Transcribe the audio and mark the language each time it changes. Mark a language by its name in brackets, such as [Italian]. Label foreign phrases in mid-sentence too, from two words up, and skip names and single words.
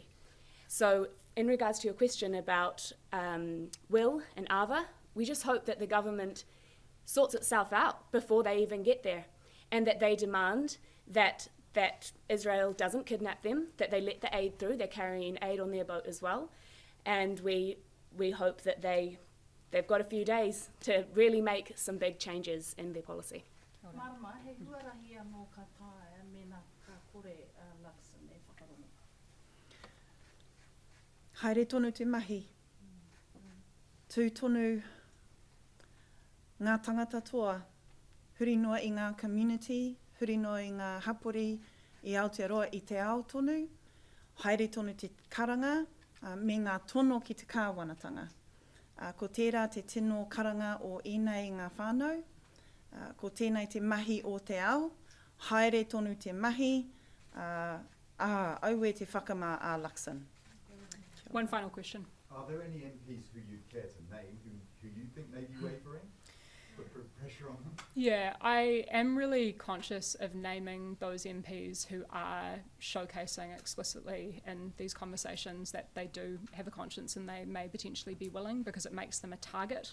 [English] So in regards to your question about Will and Ava, we just hope that the government sorts itself out before they even get there, and that they demand that Israel doesn't kidnap them, that they let the aid through. They're carrying aid on their boat as well. And we hope that they've got a few days to really make some big changes in their policy. [Māori] Marama, he huarahi anō ka tae mena ka kore Luxon e whakarongo. Haere tonu te mahi. Tū tonu ngā tangata toa, huri noa i ngā community, huri noa i ngā hapori i Aotearoa i te ao tonu, haere tonu te karanga, me ngā tono ki te kāwanatanga. Ko tērā te tino karanga o ēnei ngā whānau, ko tēnei te mahi o te ao, haere tonu te mahi, aue te whakamā a Luxon. [English] One final question. Are there any MPs who you care to name who you think may be wavering? Put pressure on them? Yeah, I am really conscious of naming those MPs who are showcasing explicitly in these conversations that they do have a conscience and they may potentially be willing, because it makes them a target.